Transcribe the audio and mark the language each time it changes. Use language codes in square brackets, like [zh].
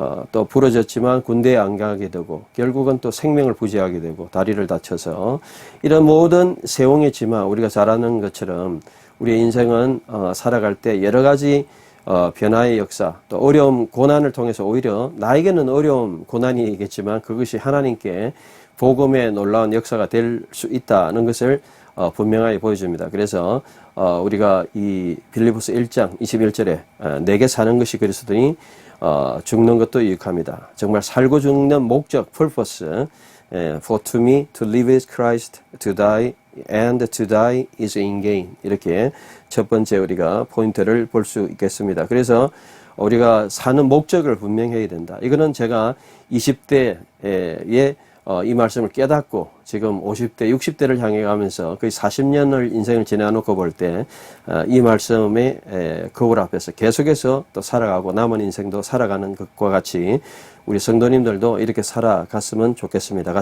[ko] 또 부러졌지만 군대에 안 가게 되고 결국은 또 생명을 부지하게 되고 다리를 다쳐서 이런 모든 세옹의 지마 우리가 잘 아는 것처럼 우리의 인생은 살아갈 때 여러 가지 변화의 역사 또 어려움 고난을 통해서 오히려 나에게는 어려움 고난이겠지만 그것이 하나님께 복음의 놀라운 역사가 될 수 있다는 것을 분명하게 보여줍니다. 그래서 우리가 이 빌립보서 1장 21절에 내게 사는 것이 그리스도니 죽는 것도 유익합니다. 정말 살고 죽는 목적, purpose. [en] For to me to live is Christ, to die and to die is in gain. [ko] 이렇게 첫 번째 우리가 포인트를 볼 수 있겠습니다. 그래서 우리가 사는 목적을 분명해야 된다. 이거는 제가 20대에 이 말씀을 깨닫고 지금 50대, 60대를 향해 가면서 거의 40년을 인생을 지나놓고 볼 때 이 말씀의 거울 앞에서 계속해서 또 살아가고 남은 인생도 살아가는 것과 같이 우리 성도님들도 이렇게 살아갔으면 좋겠습니다.